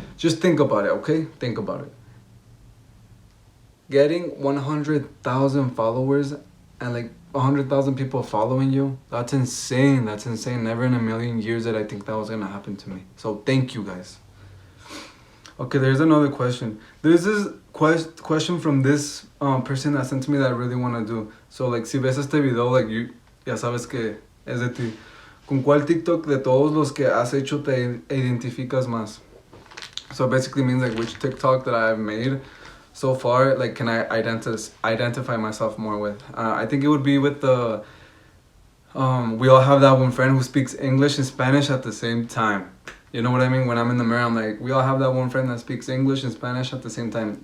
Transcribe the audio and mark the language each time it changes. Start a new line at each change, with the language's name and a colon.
English: Just think about it, okay? Think about it. Getting 100,000 followers and like 100,000 people following you, that's insane. Never in a million years did I think that was gonna happen to me. So thank you guys. Okay, there's another question. There's this question from this person that sent to me that I really want to do. So, like,
Spanish: si ves este video, like, ya sabes que es de ti. ¿Con cuál TikTok de todos los que has hecho te identificas más?
English: So, it basically means, like, which TikTok that I've made so far, like, can I identify myself more with? I think it would be with the, we all have that one friend who speaks English and Spanish at the same time. You know what I mean? When I'm in the mirror, I'm like, we all have that one friend that speaks English and Spanish at the same time.